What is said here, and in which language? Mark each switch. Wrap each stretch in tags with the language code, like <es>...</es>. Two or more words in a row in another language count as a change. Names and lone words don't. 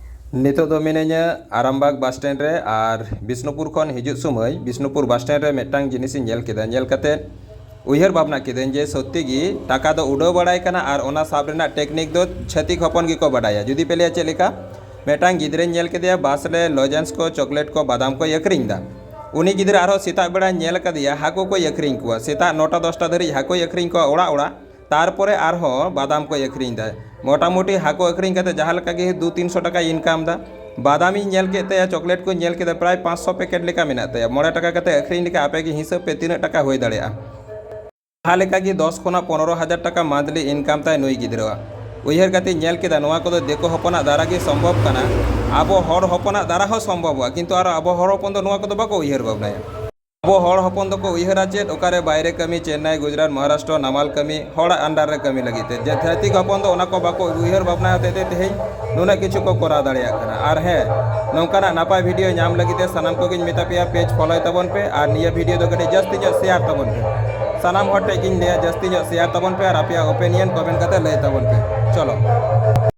<sat>नितो दो मिनेኛ आरामबाग</sat> <en>bus stand</en> <sat>रे और बिष्णुपुर खन हिजुग समय बिष्णुपुर</sat> <en>bus stand</en> <sat>रे मेटांग जिनिस नेल केदा नेल काते उयहर भावना केदें जे सत्य गी टाका दो उड़ाव बड़ाय कना और ओना साब रेना टेक्निक दो छतिक हपन गी को बड़ाया जुदी पेलिया चेक लेका मेटांग गिद्रे नेल केदिया बस रे लॉजेंस को चॉकलेट को बादाम को अखरिंग दा उनी गिद्रे आरो सेता बेड़ा नेल कदिया हाको को अखरिंग कुआ सेता 9टा 10टा धरी हाको अखरिंग को ओड़ा ओड़ा तारपरे आरहो बादाम को अखरिंग दा मोटामुटी हाको अखरिंग कते जहाँ लका गे 200-300 टाका इनकाम दा बादामी नेल केते चॉकलेट को नेल केते प्राय 500 पैकेट लेका मेना तया 9 टाका कते अखरिंग लेका आपे गे हिसाब पे 3 टाका होय दाड़ेया जहाँ लेका गे 10 खोना 15,000 टाका</sat> <en>monthly income</en> <sat>ताय नुई गिद्रा उयहर कते नेल केदा नोआ कोदो देखो हपना दारा गे सम्भव कना आबो हर हपना दारा हो सम्भव किंतु आरो आबो हर हपन दो नोआ कोदो बाको उयहर भावनाया अब हर हपन दो को उयहरा चेत ओकारे बायरे कमी चेन्नई गुजरात महाराष्ट्र नामाल कमी हर अंडार रे कमी लगिते जे जातिक हपन दो ओना को बाको उयहर भावना होते तेहें नुना किछु को करा दाड़िया कना आर हे नौकाना नापाय वीडियो नाम लगिते सनाम को गिन मेता पेया</sat> <en>page follow</en> <sat>तबन पे और निया वीडियो दो कटे जस्ती जो शेयर तबन पे सनाम हटे गिन ले जस्ती जो शेयर तबन पे और आपया</sat> <en>opinion comment</en> <sat>कते ले तबन पे चलो।</sat>